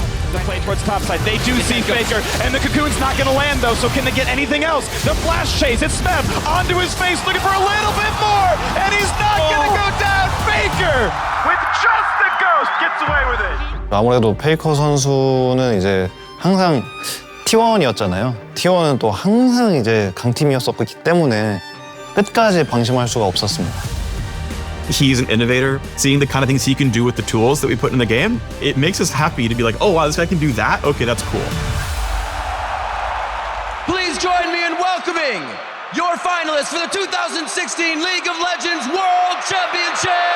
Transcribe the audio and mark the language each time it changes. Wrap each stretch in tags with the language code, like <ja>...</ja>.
<en>The play towards topside. They do see Faker, and the Cocoon's not going to land, though, so can they get anything else? The flash chase, it's Smeb onto his face, looking for a little bit more, and he's not going to go down. Faker, with just the ghost, gets away with it.</en> <ko>아무래도 페이커 선수는 이제 항상 T1이었잖아요. T1은 또 항상 이제 강팀이었었기 때문에 끝까지 방심할 수가 없었습니다.</ko> <en>He's an innovator. Seeing the kind of things he can do with the tools that we put in the game, it makes us happy to be like, oh wow, this guy can do that? Okay, that's cool. Please join me in welcoming your finalists for the 2016 League of Legends World Championship!</en>